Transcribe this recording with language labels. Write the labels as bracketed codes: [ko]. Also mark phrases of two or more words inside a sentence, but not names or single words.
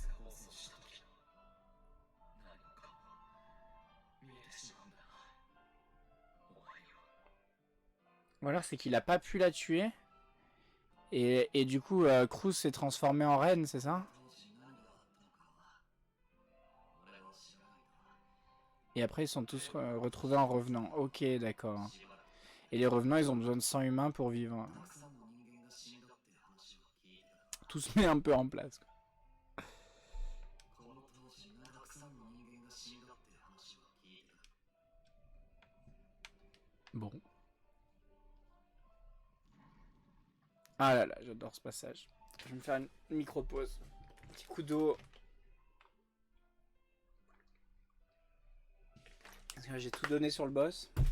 [fr] Ou alors c'est qu'il a pas pu la tuer. Et du coup, Cruz s'est transformé en reine, c'est ça? Et après, ils sont tous retrouvés en revenant. Ok, d'accord. [ja] しばらく [fr] Et les revenants, ils ont besoin de sang humain pour vivre. [ja] たくさんの人間が死んだって話を聞いてた。 [fr] Tout se met un peu en place. [ja] この当時たくさんの人間が死んだって話を聞いてた。 [fr] Bon. Ah là là, j'adore ce passage. Je vais me faire une micro-pause. Petit coup d'eau. Parce que j'ai tout donné sur le boss.